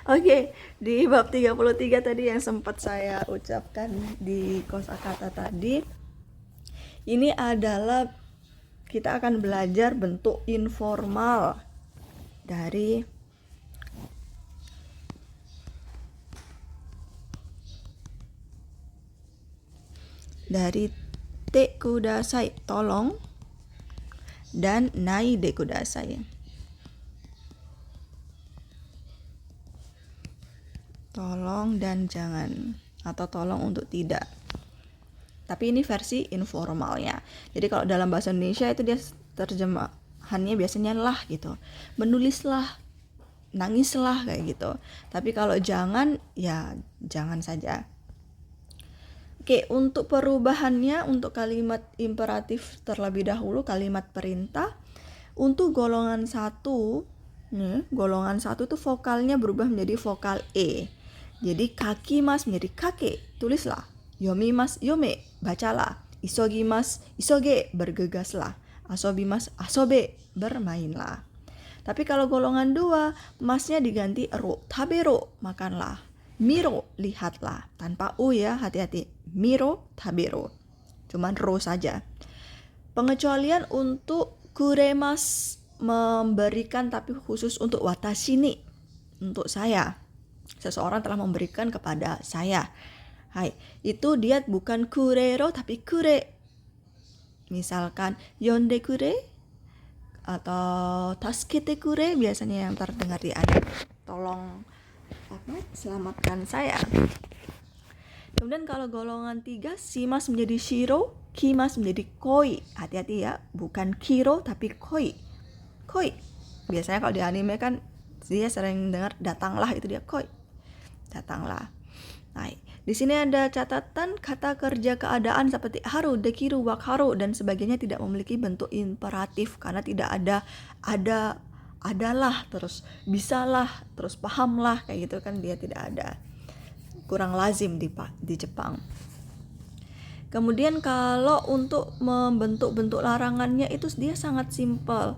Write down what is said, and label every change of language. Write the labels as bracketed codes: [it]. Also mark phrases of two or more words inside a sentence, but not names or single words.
[id] Oke, di bab 33 tadi yang sempat saya ucapkan di kosakata tadi, ini adalah kita akan belajar bentuk informal dari [ja] te kudasai, [id] tolong, dan [ja] nai de kudasai, [id] tolong dan jangan, atau tolong untuk tidak. Tapi ini versi informalnya. Jadi kalau dalam bahasa Indonesia itu dia terjemahannya biasanya lah gitu, menulislah, nangislah, kayak gitu. Tapi kalau jangan, ya jangan saja. Oke, untuk perubahannya, untuk kalimat imperatif terlebih dahulu, kalimat perintah. Untuk golongan 1, golongan 1 tuh vokalnya berubah menjadi vokal E. Jadi kakimas menjadi kake, tulislah. [ja] Yomimas, yome, [id] bacalah. [ja] Isogimas, isoge, [id] bergegaslah. [ja] Asobimas, asobe, [id] bermainlah. Tapi kalau golongan 2, masnya diganti ro, tabero, makanlah. Miro, lihatlah. Tanpa u ya, hati-hati. [ja] Miro, tabero. [id] Cuman ro saja. Pengecualian untuk kuremas, memberikan, tapi khusus untuk [ja] watashi ni, [id] untuk saya. Seseorang telah memberikan kepada saya. Hai, itu dia bukan kurero tapi kure. Misalkan [ja] yonde kure [id] atau [ja] tasukete kure, [id] biasanya yang terdengar di anime. Tolong selamatkan saya. Kemudian kalau golongan 3, shimas menjadi shiro, kimas menjadi koi. Hati-hati ya, bukan kiro tapi koi. Koi. Biasanya kalau di anime kan dia sering dengar datanglah, itu dia koi. Datanglah. Nah, di sini ada catatan kata kerja keadaan seperti haru, dekiru, wakaru dan sebagainya tidak memiliki bentuk imperatif karena tidak adalah, terus bisalah, terus pahamlah, kayak gitu kan, dia tidak ada. Kurang lazim di Jepang. Kemudian kalau untuk membentuk-bentuk larangannya itu dia sangat simpel.